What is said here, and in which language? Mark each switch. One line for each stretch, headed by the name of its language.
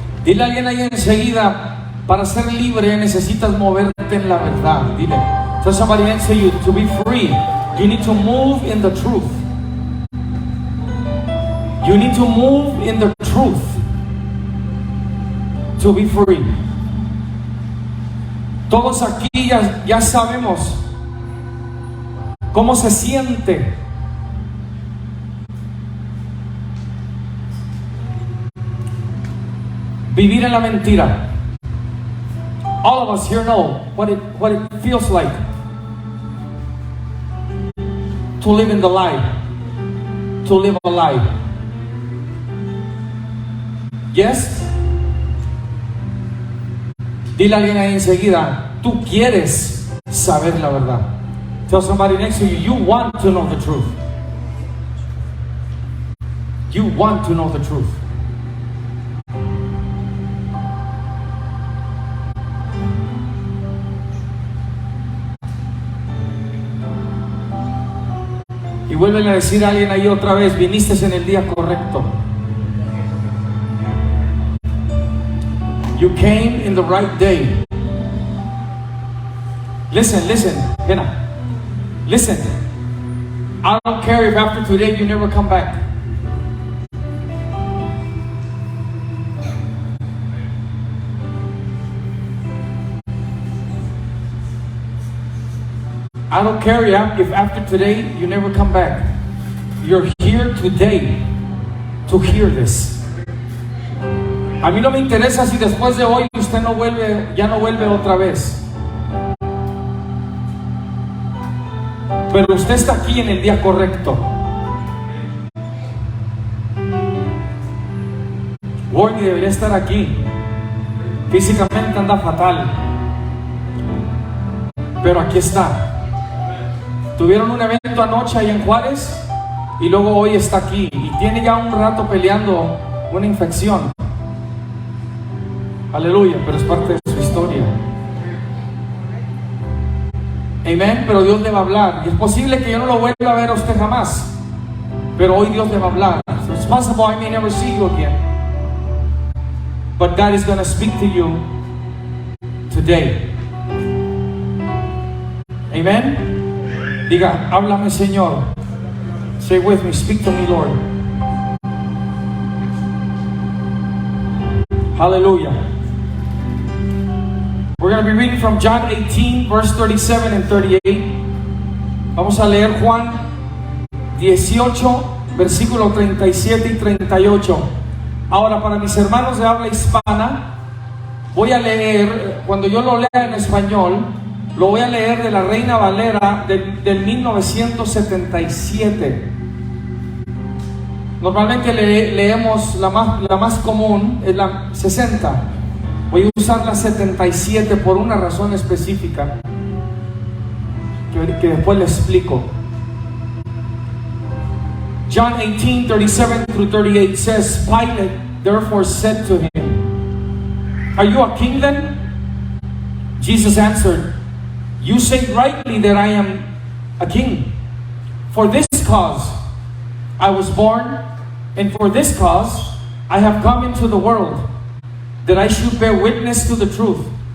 Spanish: Dile a alguien ahí enseguida, para ser libre necesitas moverte en la verdad. Dile.
English: Tell somebody next to you, to be free, you need to move in the truth. You need to move in the truth to be free.
Spanish: Todos aquí ya sabemos cómo se siente vivir en la mentira.
English: All of us here know what it feels like to live in the lie, to live a lie. Yes?
Spanish: Dile a alguien ahí enseguida, tú quieres saber la verdad.
English: Tell somebody next to you, you want to know the truth. You want to know the truth.
Spanish: Y vuelven a decir a alguien ahí otra vez, viniste en el día correcto.
English: You came in the right day. Listen, Hannah. Listen. I don't care if after today you never come back. I don't care if after today you never come back. You're here today to hear this.
Spanish: A mí no me interesa si después de hoy usted ya no vuelve otra vez. Pero usted está aquí en el día correcto. Gordy debería estar aquí. Físicamente anda fatal, pero aquí está. Tuvieron un evento anoche ahí en Juárez y luego hoy está aquí y tiene ya un rato peleando una infección. Aleluya, pero es parte de su historia. Amén, pero Dios le va a hablar. Y es posible que yo no lo vuelva a ver a usted jamás, pero hoy Dios le va a hablar.
English: So it's possible I may never see you again, but God is going to speak to you today. Amen.
Spanish: Diga, háblame Señor.
English: Say with me, speak to me Lord. Hallelujah. We're going to be reading from John 18, verse 37 and 38.
Spanish: Vamos a leer Juan 18, versículo 37 y 38. Ahora, para mis hermanos de habla hispana, voy a leer, cuando yo lo lea en español, lo voy a leer de la Reina Valera del 1977. Normalmente leemos la más común, es la 60. Voy a usar la 77 por una razón específica que después le explico.
English: John 18, 37 through 38 says, Pilate therefore said to him, Are you a king then? Jesus answered, You say rightly that I am a king. For this cause I was born, and for this cause I have come into the world, that I should bear witness to the truth.